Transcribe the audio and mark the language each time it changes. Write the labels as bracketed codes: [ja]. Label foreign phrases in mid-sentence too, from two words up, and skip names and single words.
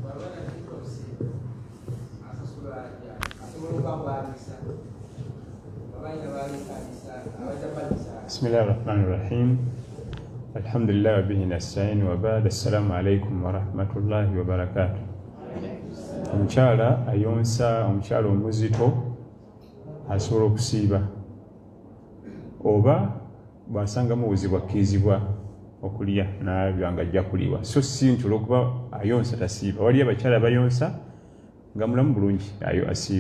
[ar] بسم الله الرحمن الرحيم. الحمد لله وبه نستعين وبعد. السلام عليكم ورحمة الله وبركاته. [lg] Omukyala ayonsa, omukyala omuzito asobola okusiiba oba bw'asangamu obuzibu akkirizibwa okulya n'alabira nga ajja kuliwa so si nti olw'okuba ayonsa tasiiba. Waliyo abakyala bayonsa nga mulamu bulungi ayo asiiba.